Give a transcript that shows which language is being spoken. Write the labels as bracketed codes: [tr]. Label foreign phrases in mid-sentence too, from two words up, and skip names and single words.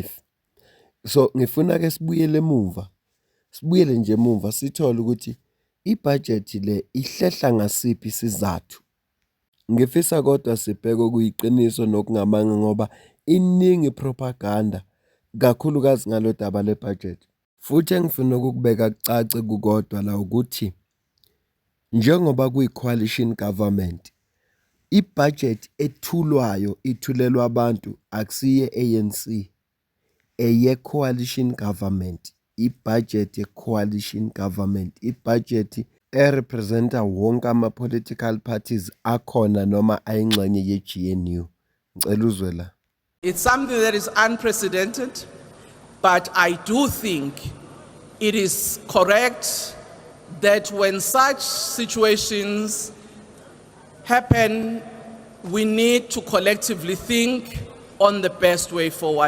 [zu] So ngifuna ke sibuyele nje emuva sithole ukuthi i-budget le ihlehla ngasiphi isizathu. Ngifisa kodwa sibheke okuyiqiniso nokungamanga ngoba iningi propaganda kakhulukazi ngalo daba le-budget. Futhi engifuna ukukubeka kucace kukodwa la ukuthi njengoba kuyi- [en] coalition government, [zu] i-budget ethulwayo ithulelwa abantu akusiye ANC, eye- [en] coalition government, [zu] i-budget ye- [en] coalition government, [zu] i-budget erepresenta wonke ama- [en] political parties [zu] akhona noma ayingxenye ye-GNU. Ngicela uzwe la. [en] It's something that is unprecedented, but I do think it is correct that when such situations happen, we need to collectively think on the best way forward.